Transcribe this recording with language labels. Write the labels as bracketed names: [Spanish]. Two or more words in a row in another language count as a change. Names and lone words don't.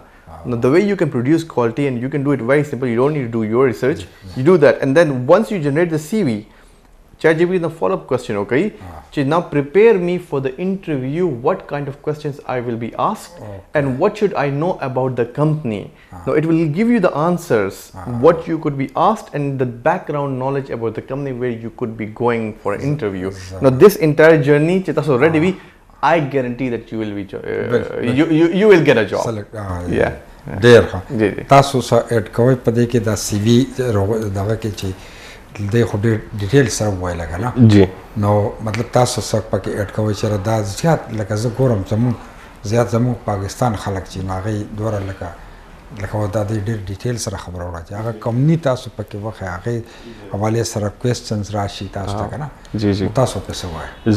[English] Now, the way you can produce quality, and you can do it very simple, you don't need to do your research, you do that, and then once you generate the CV, ChatGPT the follow-up question, okay, now prepare me for the interview, what kind of questions I will be asked, and what should I know about the company. Now it will give you the answers, what you could be asked, and the background knowledge about the company where you could be going for an interview. Now this entire journey, so ready, I guarantee that you will be you will get a job. [Pashto] ډېر ښه تاسو څه اډ کوئ په دې کې دا سی وي دغه کې چې دی خو ډېر ډیټیل سره وویله که نه نو مطلب تاسو څه پکې اډ کوئ چې دا زیات لکه زه ګورم زموږ پاکستان خلک چې نو هغې دومره لکه دا دی ډېر ډیټیل سره خبره وکړه چې هغه کمپني تاسو پکې وښیه هغې حوالې سره کوېسچنز راشي تاسو ته که نه تاسو پې څه وایئ